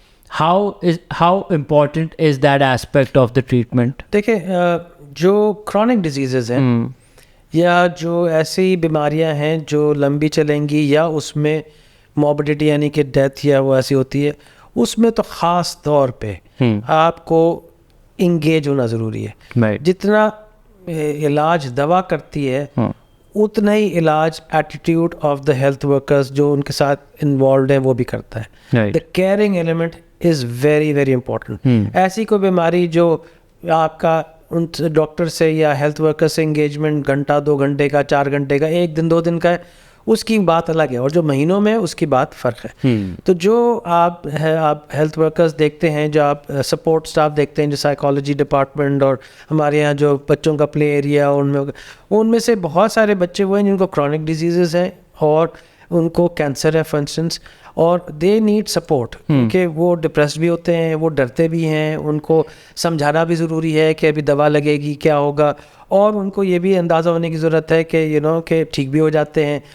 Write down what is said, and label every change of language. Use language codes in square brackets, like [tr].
[en] How important is that aspect of the treatment? [ur] دیکھیں, جو chronic diseases ہیں یا جو ایسی بیماریاں ہیں جو لمبی چلیں گی, یا اس میں موربیڈیٹی یعنی کہ ڈیتھ یا وہ ایسی ہوتی ہے, اس میں تو خاص طور پہ آپ کو انگیج ہونا ضروری ہے. جتنا علاج دوا کرتی ہے, اتنا ہی علاج attitude of the health workers جو ان کے ساتھ انوالوڈ ہیں وہ بھی کرتا ہے. [en] The caring element is very very important. [ur] ایسی کوئی بیماری جو آپ کا ان ڈاکٹر سے یا ہیلتھ ورکر سے انگیجمنٹ گھنٹہ 2 گھنٹے کا 4 گھنٹے کا 1 دن 2 دن کا ہے, اس کی بات الگ ہے, اور جو مہینوں میں اس کی بات فرق ہے. تو جو آپ ہیلتھ ورکرز دیکھتے ہیں, جو آپ سپورٹ اسٹاف دیکھتے ہیں, جو سائیکالوجی ڈپارٹمنٹ, اور ہمارے یہاں جو بچوں کا پلے ایریا, ان میں سے بہت سارے بچے وہ ہیں جن کو کرونک ڈیزیزز ہیں اور ان کو کینسر ہے فار انسٹنس, اور دے نیڈ سپورٹ, کیونکہ وہ ڈپریسڈ بھی ہوتے ہیں, وہ ڈرتے بھی ہیں, ان کو سمجھانا بھی ضروری ہے کہ ابھی دوا لگے گی کیا ہوگا, اور ان کو یہ بھی اندازہ ہونے کی ضرورت ہے کہ کہ ٹھیک بھی ہو جاتے ہیں.